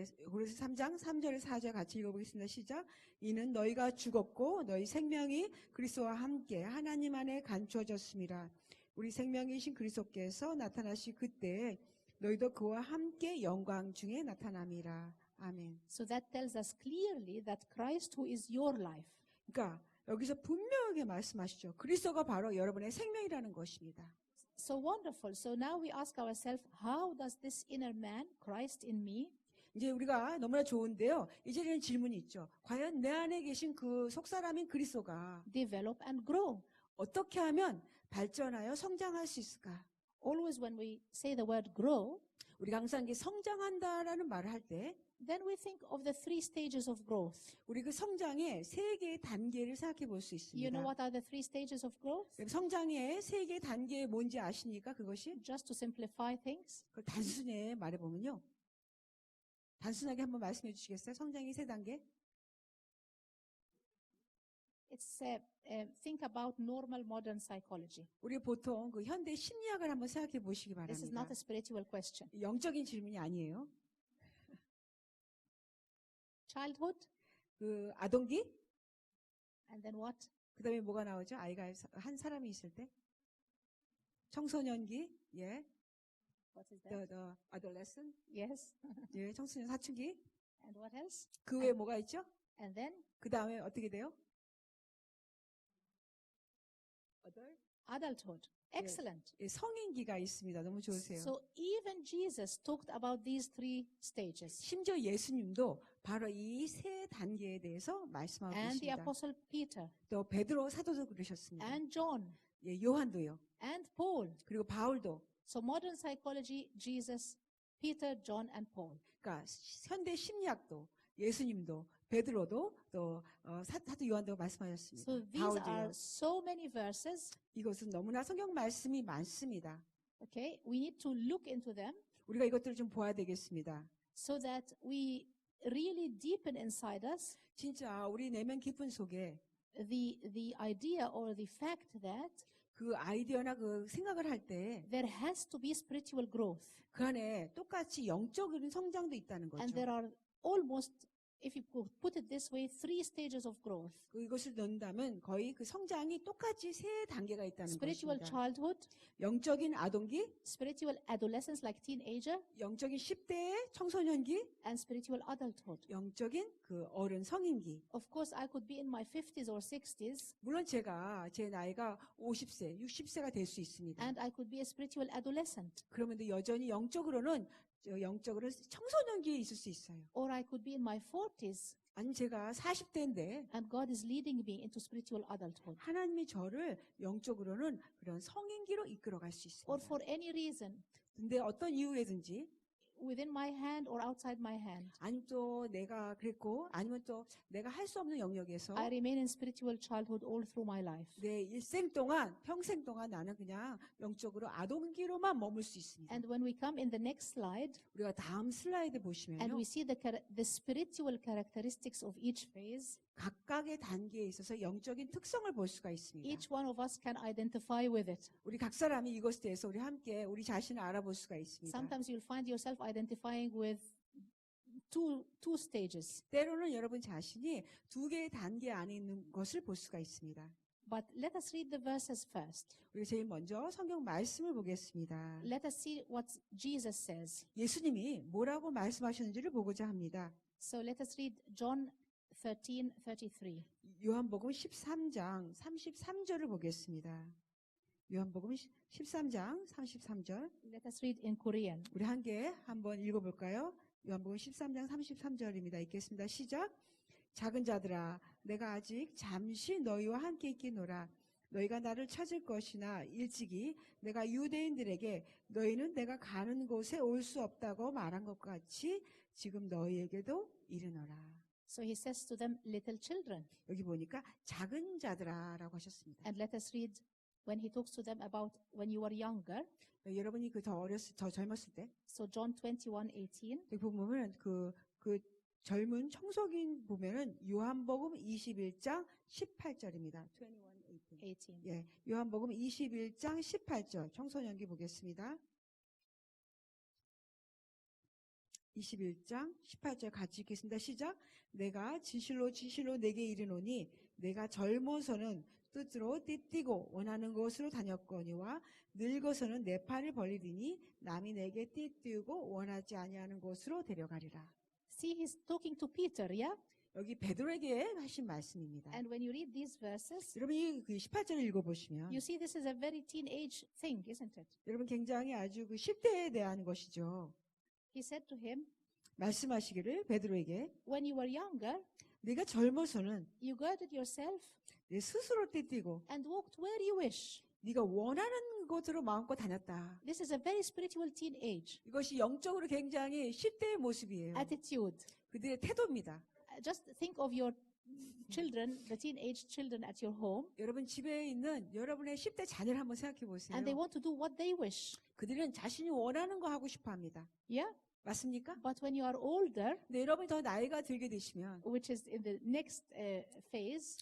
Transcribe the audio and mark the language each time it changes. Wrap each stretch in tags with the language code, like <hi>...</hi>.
<ko>골로새 3장 3절에서 4절 같이 읽어보겠습니다. 시작. 이는 너희가 죽었고 너희 생명이 그리스도와 함께 하나님 안에 감추어졌습니다. 우리 생명이신 그리스도께서 나타나시 그때 너희도 그와 함께 영광 중에 나타남이라. 아멘.</ko> <en>So that tells us clearly that Christ who is your life.</en> <ko>그러니까 여기서 분명하게 말씀하시죠. 그리스도가 바로 여러분의 생명이라는 것입니다.</ko> <en>So wonderful. So now we ask ourselves, how does this inner man, Christ in me,</en> <ko>이제 우리가 너무나 좋은데요. 이제는 질문이 있죠. 과연 내 안에 계신 그 속사람인 그리스도가</ko> <en>develop and grow?</en> <ko>어떻게 하면 발전하여 성장할 수 있을까?</ko> <en>Always when we say the word grow,</en> <ko>우리가 항상 이게 성장한다라는 말을 할 때</ko> <en>then we think of the three stages of growth.</en> <ko>우리 그 성장의 세 개의 단계를 생각해 볼 수</ko> <en>You know</en> <ko>있습니다.</ko> <en>what are the three stages of growth?</en> <ko>성장의 세 개의 단계 뭔지 아십니까? 그것이</ko> <en>Just to simplify things,</en> <ko>그걸 단순히 말해보면요. 단순하게 한번 말씀해 주시겠어요? 성장의 세 단계?</ko> <en>it's think about normal modern psychology.</en> <ko>우리 보통 그 현대 심리학을 한번 생각해 보시기</ko> <en>This is</en> <ko>바랍니다.</ko> <en>not a spiritual question.</en> <ko>영적인 질문이 아니에요.</ko> <en>Childhood,</en> <ko>그 아동기?</ko> <en>and then what?</en> <ko>그 다음에 뭐가 나오죠? 아이가 한 사람이 있을 때? 청소년기?</ko> <en>What is that? the adolescent? Yes.</en> <ko>청소년 사춘기?</ko> <en>And what else?</en> <ko>그 외에 뭐가 있죠?</ko> <en>And then</en> <ko>그 다음에 어떻게 돼요?</ko> <en>adulthood. Excellent.</en> <ko>성인기가 있습니다. 너무 좋으세요.</ko> <en>So even Jesus talked about these three stages.</en> <ko>심지어 예수님도 바로 이 세 단계에 대해서 말씀하고</ko> <en>And the</en> <ko>계십니다.</ko> <en>apostle Peter,</en> <ko>또 베드로 사도도 그러셨습니다.</ko> <en>and John,</en> <ko>요한도요.</ko> <en>and Paul.</en> <ko>그리고 바울도</ko> <en>So modern psychology, Jesus Peter, John, and Paul.</en> <ko>그러니까 현대 심리학도 예수님도 베드로도 또 사도 요한도 말씀하셨습니다.</ko> <en>So these</en> <ko>바울도요.</ko> <en>are so many verses.</en> <ko>이것은 너무나 성경 말씀이 많습니다.</ko> <en>Okay, we need to look into them</en> <ko>우리가 이것들을 좀 보아야 되겠습니다.</ko> <en>so that we really deepen inside us</en> <ko>진짜 우리 내면 깊은 속에</ko> <en>the idea or the fact that</en> <ko>그 아이디어나 그 생각을 할 때 그</ko> <en>there has to be spiritual growth.</en> <ko>안에 똑같이 영적인 성장도 있다는</ko> <en>And</en> <ko>거죠.</ko> <en>there are almost, if you could put it this way, 3 stages of growth.</en> <ko>이것을 넣는다면 거의 그 성장이 똑같이 3단계가 있다는</ko> <en>Spiritual</en> <ko>것입니다.</ko> <en>childhood,</en> <ko>영적인 아동기,</ko> <en>spiritual adolescence like teenager,</en> <ko>영적인 10대의 청소년기,</ko> <en>and spiritual adulthood.</en> <ko>영적인 그 어른 성인기.</ko> <en>Of course, I could be in my 50s or 60s,</en> <ko>물론 제가 제 나이가 50세, 60세가 될 수 있습니다.</ko> <en>and I could be a spiritual adolescent.</en> <ko>그러면 여전히 영적으로는 청소년기에 있을 수 있어요.</ko> <en>Or I could be in my 40s,</en> <ko>아니면 제가 40대인데</ko> <en>and God is leading me into spiritual adulthood.</en> <ko>하나님이 저를 영적으로는 그런 성인기로 이끌어갈 수</ko> <en>Or</en> <ko>있습니다.</ko> <en>for any reason,</en> <ko>근데 어떤 이유에든지</ko> <en>within my hand or outside my hand,</en> <ko>아니면 또 내가 그랬고 아니면 또 내가 할 수 없는 영역에서</ko> <en>I remain in spiritual childhood all through my life.</en> <ko>내 일생 동안 평생 동안 나는 그냥 영적으로 아동기로만 머물 수 있습니다.</ko> <en>And when we come in the next slide,</en> <ko>우리가 다음 슬라이드</ko> <en>and</en> <ko>보시면요.</ko> <en>we see the spiritual characteristics of each phase,</en> <ko>각각의 단계에 있어서 영적인 특성을 볼 수가 있습니다.</ko> <en>each one of us can identify with it.</en> <ko>우리 각 사람이 이것에 대해서 우리 함께 우리 자신을 알아볼 수가 있습니다.</ko> <en>Sometimes you'll find yourself identifying with two stages.</en> <ko>때로는 여러분 자신이 2개의 단계 안에 있는 것을 볼 수가 있습니다.</ko> <en>But let us read the verses first.</en> <ko>우리 제일 먼저 성경 말씀을 보겠습니다.</ko> <en>Let us see what Jesus says.</en> <ko>예수님이 뭐라고 말씀하셨는지를 보고자 합니다.</ko> <en>So let us read John 13:33.</en> <ko>요한복음 13장 33절을 보겠습니다. 요한복음 13장 33절.</ko> <en>Let us read in Korean.</en> <ko>우리 함께 한번 읽어볼까요? 요한복음 13장 33절입니다. 읽겠습니다. 시작. 작은 자들아, 내가 아직 잠시 너희와 함께 있기노라. 너희가 나를 찾을 것이나 일찍이 내가 유대인들에게 너희는 내가 가는 곳에 올 수 없다고 말한 것 같이 지금 너희에게도 이르노라.</ko> <en>So he says to them, little children.</en> <ko>여기 보니까 작은 자들아라고 하셨습니다.</ko> <en>And let us read when he talks to them about when you were younger.</en> <ko>여러분이 더 젊었을 때</ko> <en>So John 21:18.</en> <ko>여기 보면 그 젊은 청소긴 보면은 요한복음 21장 18절입니다.</ko> <en>18.</en> <ko>예, 요한복음 21장 18절 청소년기 보겠습니다. 21장 18절 같이 읽겠습니다. 시작. 내가 진실로 진실로 내게 이르노니 내가 젊어서는 뜻으로 띠띠고 원하는 곳으로 다녔거니와 늙어서는 내 팔을 벌리리니 남이 내게 띠띠고 원하지 아니하는 곳으로 데려가리라.</ko> <en>See, he's talking to Peter, yeah?</en> <ko>여기 베드로에게 하신 말씀입니다.</ko> <en>And when you read these verses,</en> <ko>여러분이 그 18절을 읽어보시면</ko> <en>you see this is a very teenage thing, isn't it?</en> <ko>여러분 굉장히 아주 그 10대에 대한 것이죠.</ko> <en>He said to him,</en> <ko>말씀하시기를 베드로에게</ko> <en>when you were younger,</en> <ko>네가 젊어서는</ko> <en>you girded yourself</en> <ko>내 스스로 띠띠고</ko> <en>and walked where you wish.</en> <ko>네가 원하는 곳으로 마음껏 다녔다.</ko> <en>This is a very spiritual teenage</en> <ko>이것이 영적으로 굉장히 10대의 모습이에요.</ko> <en>attitude.</en> <ko>그들의 태도입니다.</ko> <en>Just think of your children, the teenage children at your home,</en> <ko>여러분 집에 있는 여러분의 10대 자녀를 한번 생각해 보세요.</ko> <en>and they want to do what they wish.</en> <ko>그들은 자신이 원하는 거 하고 싶어 합니다.</ko> <en>Yeah?</en> <ko>맞습니까?</ko> <en>But when you are older,</en> <ko>근데 여러분이 더 나이가 들게 되시면</ko> <en>which is in the next phase,</en>